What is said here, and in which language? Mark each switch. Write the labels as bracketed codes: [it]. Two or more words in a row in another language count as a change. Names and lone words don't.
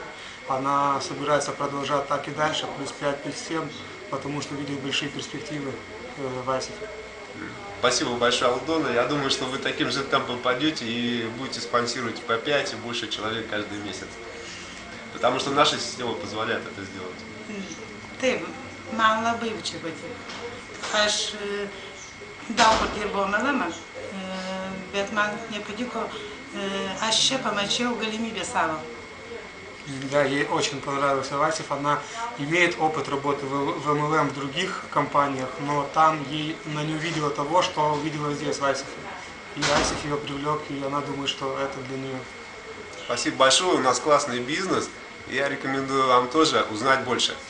[ru] Она собирается продолжать так и дальше, +5, +7, потому что видит большие перспективы в ISIF. Спасибо большое, Алдона. Я думаю, что вы таким же темпом пойдете и будете спонсировать по 5 и больше человек каждый месяц. Потому что наша система позволяет это сделать. [lt] Taip, man labai čia patiko. Aš daug kur dirbau MLM, bet man nepatiko, aš čia pamačiau galimybę savo. [ru] Да, ей очень понравился ISIF. Она имеет опыт работы в MLM в других компаниях, но там она не увидела того, что увидела здесь в ISIF. И ISIF ее привлек, и она думает, что это для нее. Спасибо большое, у нас классный бизнес. Я рекомендую вам тоже узнать больше.